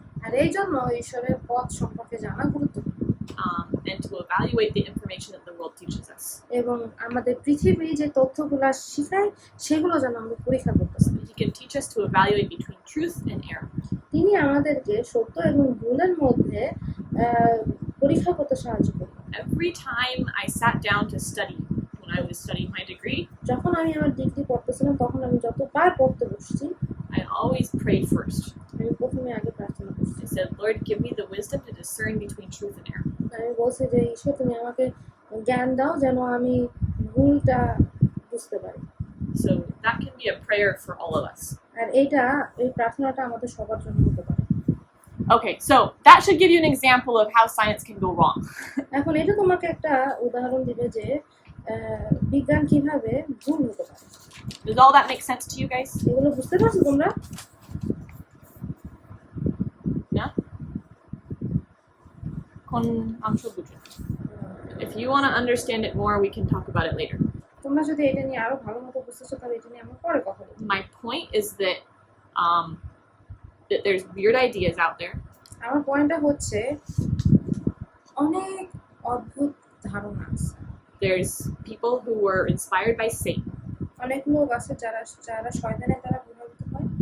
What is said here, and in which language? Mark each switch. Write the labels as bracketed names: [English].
[Bangla] আর এই জন্য ঈশ্বরের পথ সম্পর্কে জানা গুরুত্বপূর্ণ। [English] And to evaluate the information that the world teaches us. [Bangla] এবং আমাদের পৃথিবী যে তথ্যগুলো শেখায় সেগুলো যেন আমরা পরীক্ষা করতে পারি। [English] He can teach us to evaluate between truth and error. [Bangla] তিনি আমাদেরকে সত্য এবং ভুলের মধ্যে পরীক্ষা করতে সাহায্য করেন। [English] Every time I sat down to study when I was studying my degree, [Bangla] যখন আমি আমার ডিগ্রি পড়তেছিলাম তখন আমি যতবার পড়তে বসছি, [English] I always prayed first. [Bangla] আমি প্রথমে আগে প্রার্থনা করছি। [English] I said, Lord, give me the wisdom to discern between truth and error. [Bangla] আমি বলছি যে ঈশ্বর তুমি আমাকে জ্ঞান দাও যেন আমি ভুলটা বুঝতে পারি। [English] So that can be a prayer for all of us. [Bangla] আর এই প্রার্থনাটা আমাদের সবার জন্য হতে পারে। [English] Okay, so that should give you an example of how science can go wrong. [Bangla] এখন এটা তোমাকে একটা উদাহরণ দিবে যে বিজ্ঞান কিভাবে ভুল হতে পারে। [English] Does all that make sense to you guys? [Bangla] এগুলো বুঝতে পারছো তোমরা? [English] Yeah? [Bangla] Kon amsho bujho. [English] If you want to understand it more, we can talk about it later. [Bangla] তোমরা যদি এটা নিয়ে আরো ভালো মতো বুঝতেছো তাহলে এটা নিয়ে আমরা পরে কথা বলবো। [English] My point is that that there's weird ideas out there. [Bangla] আমার পয়েন্টটা হচ্ছে অনেক অদ্ভুত ধারণা আছে। [English] There's people who were inspired by Satan, [Bangla] অনেক লোক আছে যারা যারা শয়তানের দ্বারা প্রভাবিত হয়,